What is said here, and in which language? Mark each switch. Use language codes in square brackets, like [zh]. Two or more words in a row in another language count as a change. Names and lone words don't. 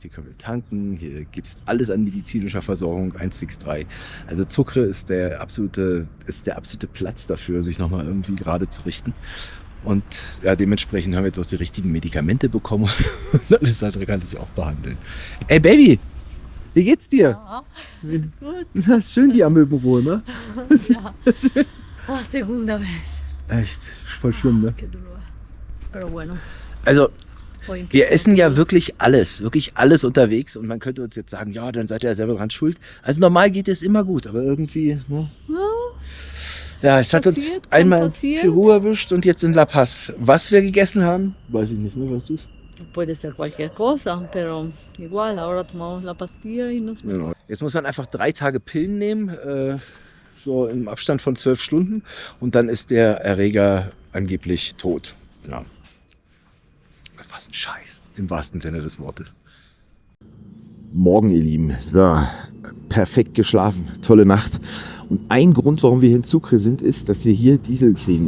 [de] Hier können wir tanken, hier gibt es alles an medizinischer Versorgung, 1 Also Sucre ist der absolute Platz dafür, sich nochmal irgendwie gerade zu richten. Und ja, dementsprechend haben wir jetzt auch die richtigen Medikamente bekommen. Und alles andere kann ich auch behandeln. Ey Baby, wie geht's dir? Ja, gut. Das ist schön, die Amöbenruhe, ne? Ja. [es] Oh, segunda vez. [de] Echt, voll schlimm, ne? [es] Qué dolor. Pero bueno. [de] Also, Hoy wir essen ja wirklich alles unterwegs und man könnte uns jetzt sagen, ja, dann seid ihr ja selber dran schuld. Also normal geht es immer gut, aber irgendwie, ne? Ja, es hat uns einmal in Peru erwischt und jetzt in La Paz. Was wir gegessen haben, weiß ich nicht, ne? Weißt du es? [es] Puede ser cualquier cosa, pero igual, ahora tomamos la pastilla y nos [de] Genau. Jetzt muss man einfach 3 Tage Pillen nehmen, so im Abstand von 12 Stunden und dann ist der Erreger angeblich tot. Ja. Was ein Scheiß, im wahrsten Sinne des Wortes. Morgen, ihr Lieben. So, perfekt geschlafen, tolle Nacht. Und ein Grund, warum wir hier in Sucre sind, ist, dass wir hier Diesel kriegen.